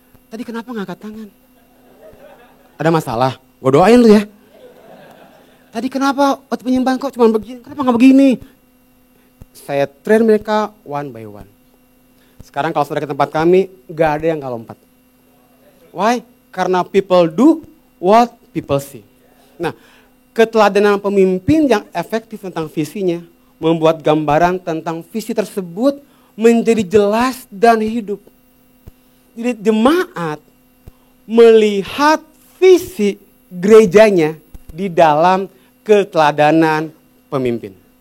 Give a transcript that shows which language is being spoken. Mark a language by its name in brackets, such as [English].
[Indonesian] Tadi kenapa nggak angkat tangan? Ada masalah. Gue doain lu ya. Tadi kenapa waktu penyembahan kok cuma begini? Kenapa nggak begini? Saya train mereka [English] one by one. [Indonesian] Sekarang kalau saudara ke tempat kami, gak ada yang gak lompat. [English] Why? [Indonesian] Karena [English] people do what people see. [Indonesian] Nah, keteladanan pemimpin yang efektif tentang visinya, membuat gambaran tentang visi tersebut menjadi jelas dan hidup. Jadi jemaat melihat visi gerejanya di dalam keteladanan pemimpin.